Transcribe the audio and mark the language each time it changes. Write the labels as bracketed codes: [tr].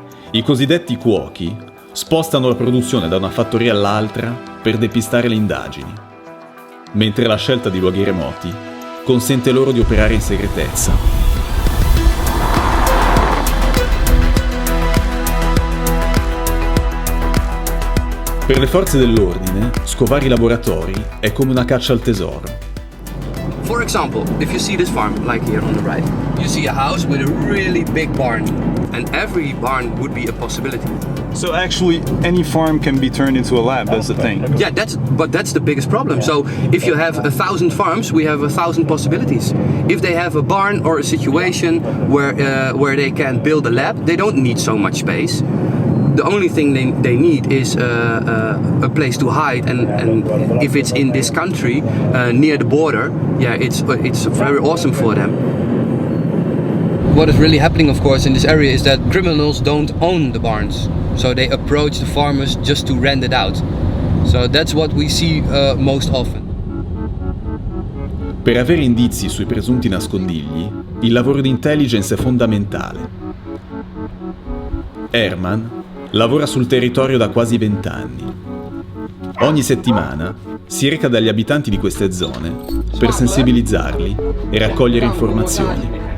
[it] I cosiddetti cuochi spostano la produzione da una fattoria all'altra per depistare le indagini, mentre la scelta di luoghi remoti consente loro di operare in segretezza. Per le forze dell'ordine, scovare i laboratori è come una caccia al tesoro. [en] For example, if you see this farm, like here on the right, you see a house with a really big barn, and every barn would be a possibility. So actually, any farm can be turned into a lab, that's the thing. Yeah, that's the biggest problem. So if you have 1,000 farms, we have 1,000 possibilities. If they have a barn or a situation where they can build a lab, they don't need so much space. The only thing they need is a place to hide, and if it's in this country, near the border, yeah, it's very awesome for them. What is really happening, of course, in this area is that criminals don't own the barns, so they approach the farmers just to rent it out. So that's what we see most often. [it] Per avere indizi sui presunti nascondigli, il lavoro di intelligence è fondamentale. Herman lavora sul territorio da quasi 20 anni. Ogni settimana si reca dagli abitanti di queste zone per sensibilizzarli e raccogliere informazioni.